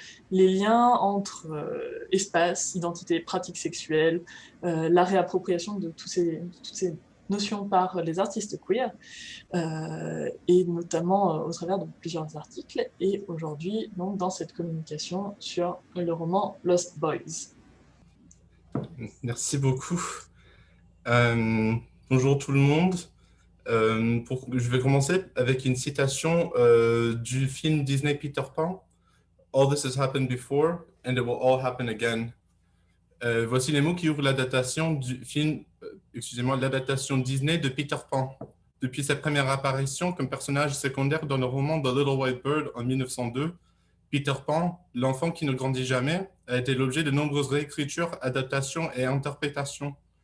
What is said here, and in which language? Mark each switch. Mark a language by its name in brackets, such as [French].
[French] Les liens entre espace, identité, pratiques sexuelles, la réappropriation de toutes ces notions par les artistes queer, et notamment au travers de plusieurs articles, et aujourd'hui, donc, dans cette communication sur le roman Lost Boys. Merci beaucoup. Bonjour tout le monde. Je vais commencer avec une citation du film Disney Peter Pan. [English] All this has happened before, and it will all happen again. [French] Voici les mots qui ouvrent l'adaptation du film, l'adaptation Disney de Peter Pan. Depuis sa première apparition comme personnage secondaire dans le roman The Little White Bird en 1902, Peter Pan, l'enfant qui ne grandit jamais, a été l'objet de nombreuses réécritures, adaptations et interprétations.